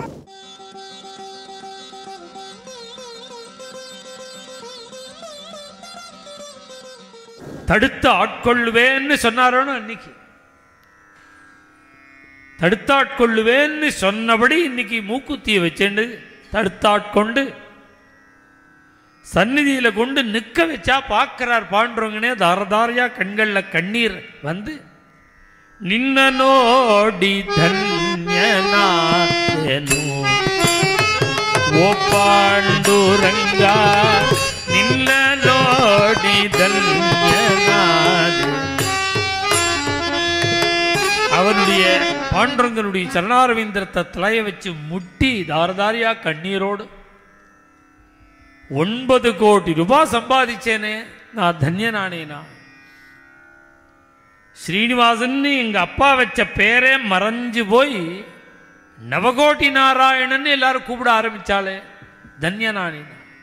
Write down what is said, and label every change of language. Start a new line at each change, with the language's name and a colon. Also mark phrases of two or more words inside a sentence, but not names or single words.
Tamil: தடுத்து ஆட்கொள்ளுவேன்னு சொன்னாரோன்னு அன்னைக்கு தடுத்தாட்கொள்ளுவேன்னு சொன்னபடி இன்னைக்கு மூக்குத்தியை வச்சேண்டு தடுத்தாட்கொண்டு சந்நிதியில கொண்டு நிக்க வச்சா பாக்குறார் பாண்டுரங்கனே. தாரதாரியா கண்கள்ல கண்ணீர் வந்து
Kannada: ನಿನ್ನ ನೋಡಿ ಧನ್ಯನಾದೆನು ಓ ಪಾಂಡುರಂಗ ನಿನ್ನ ನೋಡಿ ಧನ್ಯನಾದೆ.
Tamil: அவருடைய பாண்டுரங்கனுடைய சரணாரவிந்தரத்தை தலைய வச்சு முட்டி தாரதாரியா கண்ணீரோடு 9 கோடி ரூபாய் சம்பாதிச்சேனே, நான் தன்யனானேனா. ஸ்ரீனிவாசன் எங்க அப்பா வச்ச பேரே மறைஞ்சு போய் நவகோட்டி நாராயணன் எல்லாரும் கூப்பிட ஆரம்பிச்சாலே, தன்யனானேனா.